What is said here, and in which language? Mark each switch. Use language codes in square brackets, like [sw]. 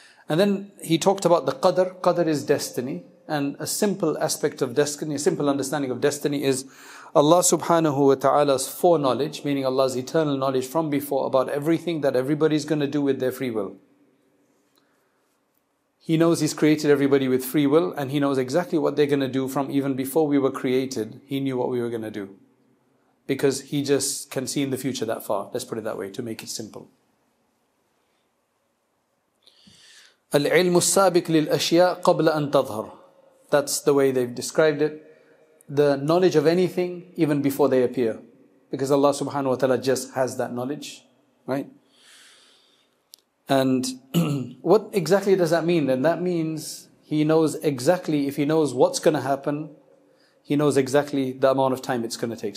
[en] And then he talked about the qadr. Qadr is destiny. And a simple aspect of destiny, a simple understanding of destiny is Allah subhanahu wa ta'ala's foreknowledge, meaning Allah's eternal knowledge from before about everything that everybody's going to do with their free will. He knows He's created everybody with free will, and He knows exactly what they're going to do from even before we were created. He knew what we were going to do. Because He just can see in the future that far. Let's put it that way, to make it simple. [ar] العلم السابق للأشياء قبل أن تظهر. [en] That's the way they've described it. The knowledge of anything even before they appear. Because Allah subhanahu wa ta'ala just has that knowledge. Right? And what exactly does that mean then? That means He knows exactly, if He knows what's going to happen, He knows exactly the amount of time it's going to take.